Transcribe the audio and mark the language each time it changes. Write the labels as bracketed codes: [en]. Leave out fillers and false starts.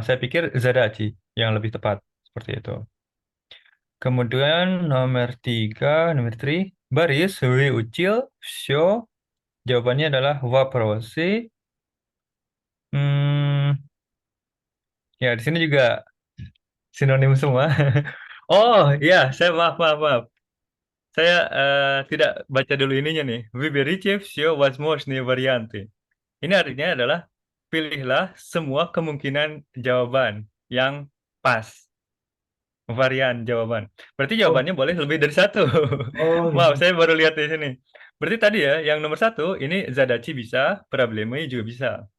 [id] Saya pikir zadachi yang lebih tepat seperti itu. Kemudian nomor tiga, nomor three, baris [ru] выучил все. [id] Jawabannya adalah вопросы. Hmm, ya di sini juga sinonim semua. Oh ya, saya maaf maaf maaf. Saya tidak baca dulu ininya nih. [ru] Выберите все возможные варианты. [id] Ini artinya adalah pilihlah semua kemungkinan jawaban yang pas. Varian jawaban. Berarti Oh, jawabannya boleh lebih dari satu. oh Maaf, gitu. saya baru lihat di sini. Berarti tadi ya, yang nomor satu ini Zadachi bisa, Problemi juga bisa.